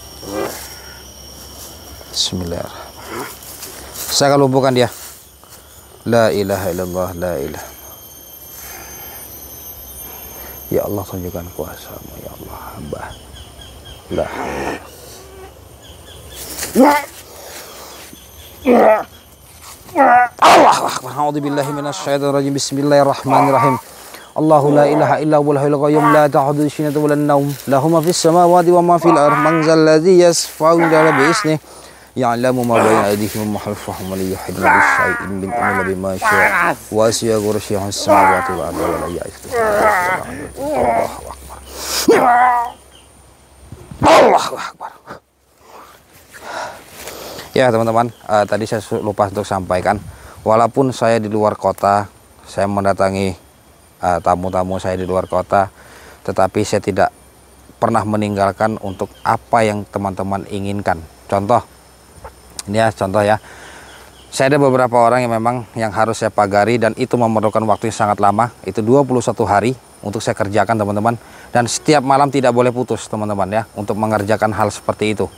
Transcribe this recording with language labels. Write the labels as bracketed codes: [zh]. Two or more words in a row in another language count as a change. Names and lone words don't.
[id] Bismillah. Saya akan lumpuhkan dia. [ar] لا إله إلا الله، لا إله. [id] Ya Allah, tunjukkan kuasa-Mu ya Allah, hamba. [ar] لا الله أكبر. أعوذ بالله من الشيطان الرجيم. بسم الله الرحمن الرحيم. الله لا إله إلا هو الحي القيوم لا تأخذه سنة ولا نوم له ما في السماوات وما في الأرض من ذا الذي يشفع عنده بإذنه يعلم ما بين أيديهم وما خلفهم ولا يحيطون بشيء من علمه بما شاء وسع كرسيه السماوات والأرض ولا يئوده. الله أكبر. [id] Ya teman-teman, tadi saya lupa untuk sampaikan, walaupun saya di luar kota, saya mendatangi tamu-tamu saya di luar kota, tetapi saya tidak pernah meninggalkan untuk apa yang teman-teman inginkan. Contoh, ini ya contoh ya, saya ada beberapa orang yang memang yang harus saya pagari dan itu memerlukan waktu yang sangat lama, itu 21 hari untuk saya kerjakan teman-teman, dan setiap malam tidak boleh putus teman-teman ya, untuk mengerjakan hal seperti itu.